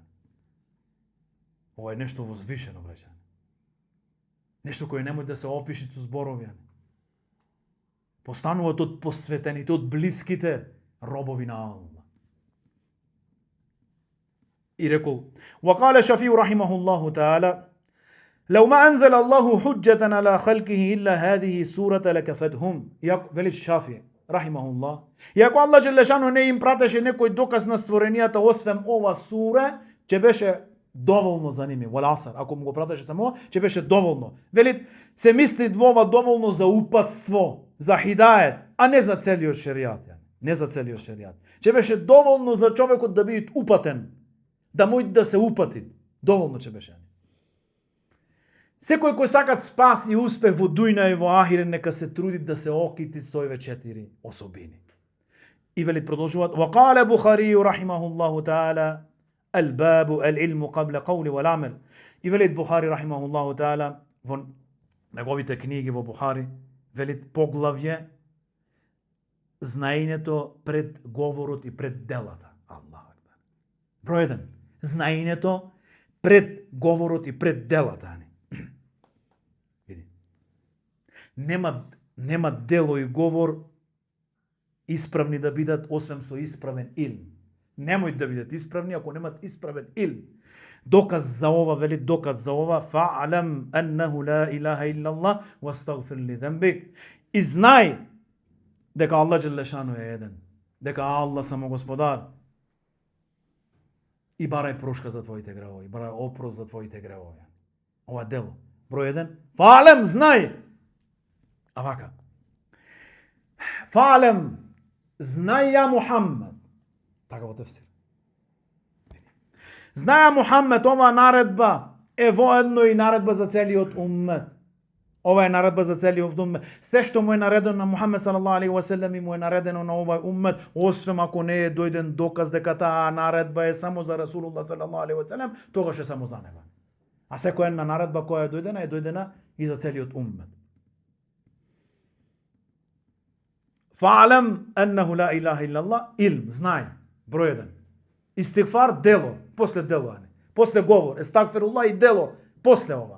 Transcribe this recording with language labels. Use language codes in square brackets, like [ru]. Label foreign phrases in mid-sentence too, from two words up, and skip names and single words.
[mk] Ова е нешто возвишено, браќа. Нешто кое не може да се опише со зборови. Постануваат од посветените, од блиските робови на Аллах. И рекол: [ar] وقال الشافعي رحمه الله تعالى: لو ما أنزل الله حجة على خلقه إلا هذه سورة لكفتهم. [mk] Вели Шафи рахимахуллах, и ако Аллах [ar] جل شأنه [mk] не им пратеше некој доказ на створенијата освен ова сура, ќе беше доволно за ними. [ar] والعصر, [mk] ако му го пратеше само, ќе беше доволно. Вели, се мисли ова доволно за упатство, за хидает, а не за целиот шеријат. Не за целиот шеријат. Ќе беше доволно за човекот да биде упатен, да мој да се упати. Доволно ќе беше. Секој кој сака спас и успех во дуња и во ахирет, нека се труди да се окити со овие 4 особини. И вели продолжуваат: [ar] وقال البخاري رحمه الله تعالى: الباب العلم قبل قول والعمل. [mk] И вели Бухари [ar] رحمه الله تعالى [mk] во неговите книги во Бухари, вели поглавје знаењето пред говорот и пред делата. Аллах. Број 1. Знаењето пред говорот и пред делата. Нема дело и говор исправни да бидат освен со исправен илм. Немој да бидат исправни ако немат исправен илм. Доказ за ова, вели доказ за ова: [ar] فاعلم أنه لا إله إلا الله واستغفر لذنبك. [mk] И знај дека Аллах [ar] جل شأنه [mk] е еден, дека Аллах само Господар. И барај прошка за твоите гревови, барај опрост за твоите гревови. Ова дело. Број 1. Фа'алам, знај. А вака. Фа'алам, знај ја Мухаммед. Така во тефсир. Знај ја Мухаммед, ова наредба е воедно и наредба за целиот уммет. Ова е наредба за целиот уммет. Сте што му е наредено на Мухаммед [ar] صلى الله عليه وسلم [mk] и му е наредено на овај уммет, освен ако не е дојден доказ дека таа наредба е само за Расулуллах [ar] صلى الله عليه وسلم, [mk] тогаш е само за него. А секоја една наредба која е дојдена и за целиот уммет. [ar] فاعلم أنه لا إله إلا الله, илм, [mk] знај. Број 1. Истигфар, дело, после дело, после говор, естагфируллах и дело, после ова.